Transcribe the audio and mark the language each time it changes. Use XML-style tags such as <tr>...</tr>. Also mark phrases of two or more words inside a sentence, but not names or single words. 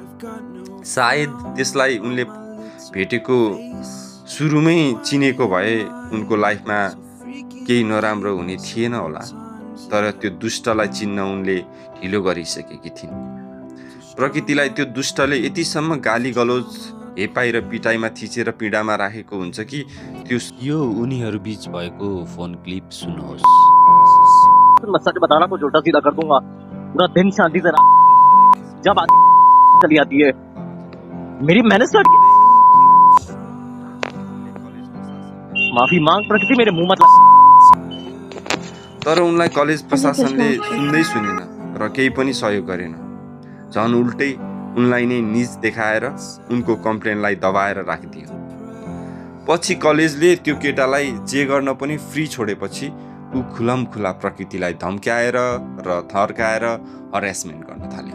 <ne>सायद त्यसलाई उनले भेटेको सुरुमै चिनेको भए उनको लाइफमा केही नराम्रो हुने थिएन होला, तर त्यो दुष्टलाई चिन्न उनले ढिलो गरिसकेकी थिइन्। प्रकृतिलाई त्यो दुष्टले यतिसम्म गाली गलोज, हेपाई र पिटाइमा थिचेर पीडामा राखेको हुन्छ कि यो उनीहरू बीच भएको फोन क्लिप सुन्नुहोस्।</ne> <hi>मैं सच बताना कुछ उल्टा सीधा कर दूंगा, पूरा दिन शांति से जब चली आती है मेरी मेहनत स्टार्ट। माफी मांग प्रकृति, मेरे मुंह मत ला।</hi> <ne>तर उनलाई कलेज प्रशासनले सुन्दै सुनेन र केही पनि सहयोग गरेन। झन् उल्टै उनलाई नै निज देखाएर उनको कम्प्लेनलाई दबाएर राखिदियो। पछि कलेजले त्यो केटालाई जे गर्न पनि फ्री छोडेपछि ऊ खुलमखुला प्रकृतिलाई धम्क्याएर र थर्काएर हरेसमेन्ट गर्न थाल्यो।</ne>